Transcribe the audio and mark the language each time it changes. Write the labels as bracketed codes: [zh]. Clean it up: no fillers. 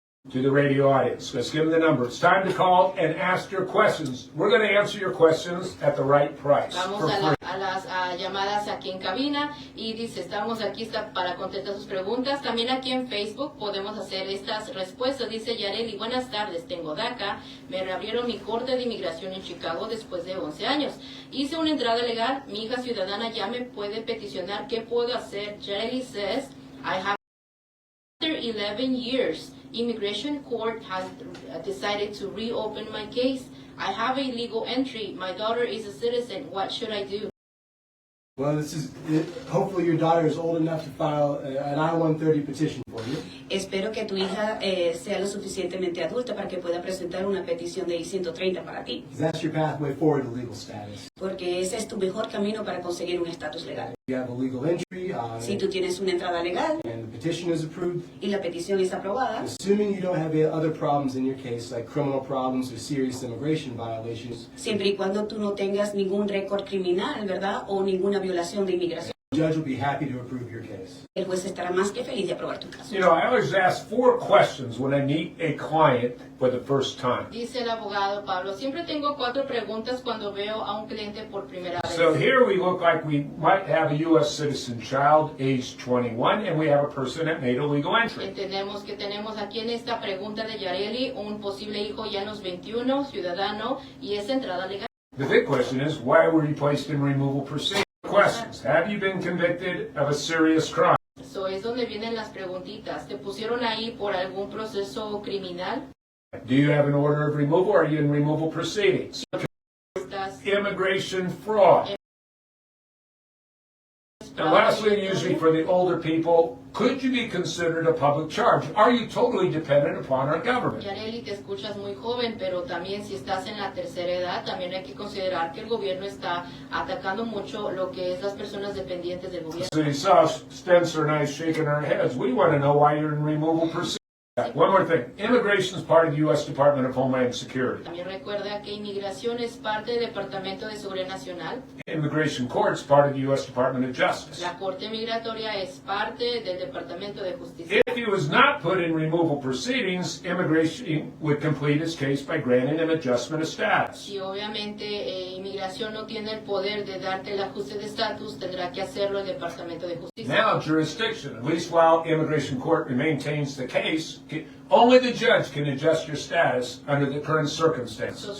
[en] To the radio audience, let's give them the number. It's time to call and ask your questions. We're going to answer your questions at the right price. [es] Vamos [en] for free. [es] a las llamadas aquí en cabina y dice, estamos aquí para contestar sus preguntas. También aquí en Facebook podemos hacer estas respuestas. Dice Yareli, buenas tardes, tengo DACA, me reabrieron mi corte de inmigración en Chicago después de 11 años. Hice una entrada legal, mi hija ciudadana ya me puede peticionar. ¿Qué puedo hacer? [en] Yareli says, I have after 11 years, immigration court has decided to reopen my case. I have a legal entry. My daughter is a citizen. What should I do? Well, hopefully your daughter is old enough to file an I-130 petition for you. [es] Espero que tu hija sea lo suficientemente adulta para que pueda presentar una petición de I-130 para ti, [en] Because that's your pathway forward to legal status. [es] porque ese es tu mejor camino para conseguir un estatus legal. [en] You have a legal entry, [es] Si tú tienes una entrada legal [en] and the petition is approved. [es] y la petición es aprobada, [en] Assuming you don't have other problems in your case, like criminal problems or serious immigration violations, [es] siempre y cuando tú no tengas ningún récord criminal, ¿verdad? O ninguna violación de inmigración, [en] the judge will be happy to approve your case. [es] el juez estará más que feliz de aprobar tu caso. [en] You know, I always ask 4 questions when I meet a client for the first time. [es] Dice el abogado Pablo, siempre tengo 4 preguntas cuando veo a un cliente por primera vez. [en] So here we look like we might have a U.S. citizen child, age 21, and we have a person that made a legal entry. [es] Entendemos que tenemos aquí en esta pregunta de Yareli un posible hijo ya en los 21, ciudadano, y esa entrada legal. [en] The big question is, why were you placed in removal proceedings? Questions. Have you been convicted of a serious crime? [es] Eso es donde vienen las preguntitas. ¿Te pusieron ahí por algún proceso criminal? [en] Do you have an order of removal? Are you in removal proceedings? [es] ¿Estás [en] Immigration fraud. And lastly, usually for the older people, could you be considered a public charge? Are you totally dependent upon our government? [es] Yareli, te escuchas muy joven, pero también si estás en la tercera edad, también hay que considerar que el gobierno está atacando mucho lo que es las personas dependientes del gobierno. [en] So you saw Spencer and I shaking our heads. We want to know why you're in removal proceedings. One more thing. Immigration is part of the U.S. Department of Homeland Security. [es] También recuerda que inmigración es parte del Departamento de Seguridad Nacional. [en] Immigration court is part of the U.S. Department of Justice. [es] La Corte Migratoria es parte del Departamento de Justicia. [en] If he was not put in removal proceedings, immigration would complete his case by granting him adjustment of status. [es] Si obviamente inmigración no tiene el poder de darte el ajuste de estatus, tendrá que hacerlo el Departamento de Justicia. [en] Now jurisdiction, at least while immigration court maintains the case, only the judge can adjust your status under the current circumstances.